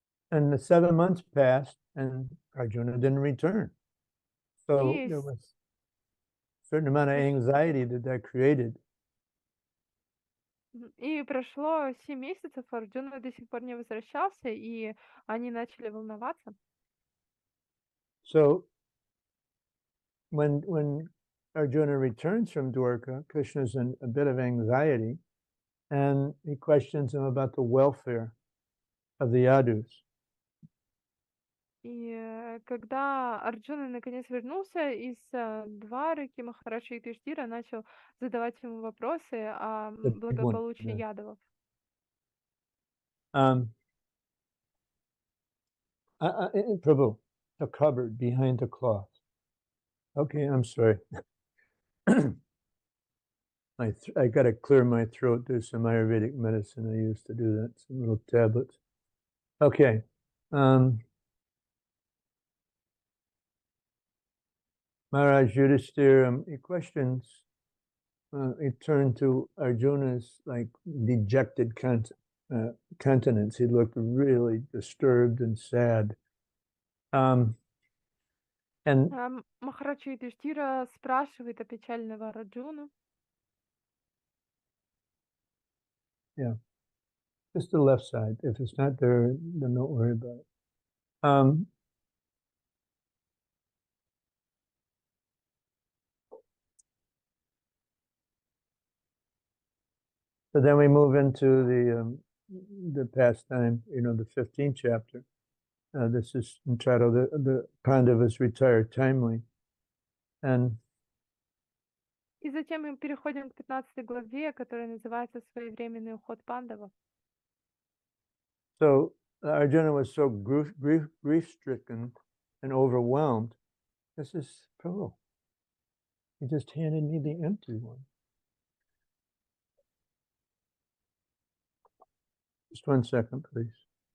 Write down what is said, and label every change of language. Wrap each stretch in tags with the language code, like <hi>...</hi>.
<en>And the 7 months passed, and Arjuna didn't return. So Yes. there was a certain amount of anxiety that created.</en> <ru>И прошло 7 месяцев, Арджуна до сих пор не возвращался, и они начали волноваться.</ru> <en>So when Arjuna returns from Dwarka, Krishna's in a bit of anxiety, and he questions him about the welfare of the Yadus.</en> <ru>И когда Арджуна наконец вернулся из Двараки, Махарадж Юдхиштира начал задавать ему вопросы о благополучии ядовов.</ru> <en>Prabhu, the cupboard behind the cloth. Okay, I'm sorry. I got to clear my throat. There's some Ayurvedic medicine I used to do that, some little tablets. Okay. Maharaj Yudhisthira, he questions, he turned to Arjuna's like dejected countenance. He looked really disturbed and sad. And</en> <ru>Махарадж Юдхиштира спрашивает о печального Арджуну.</ru> <en>yeah, just the left side. If it's not there, then don't worry about it. So then we move into the pastime, the 15th chapter. This is entitled "The Pandavas Retire Timely," and</en> <ru>И затем мы переходим к 15 главе, которая называется «Своевременный уход пандавов».</ru> <en>so Arjuna was so grief-stricken and overwhelmed. This is Prabhu. He just handed me the empty one. Just 1 second, please.</en>